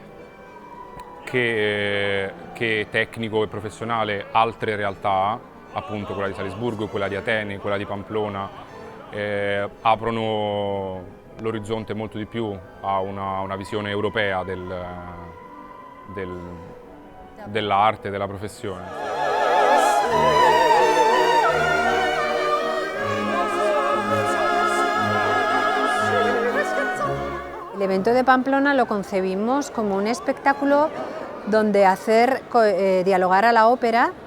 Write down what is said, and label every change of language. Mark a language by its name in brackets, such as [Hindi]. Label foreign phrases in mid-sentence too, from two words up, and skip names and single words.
[Italian] che tecnico e professionale altre realtà, appunto quella di Salisburgo, quella di Atene, quella di Pamplona, aprono l'orizzonte molto di più a una visione europea dell'arte, della professione. [Spanish] El evento de Pamplona lo concebimos como un espectáculo donde hacer dialogar a la ópera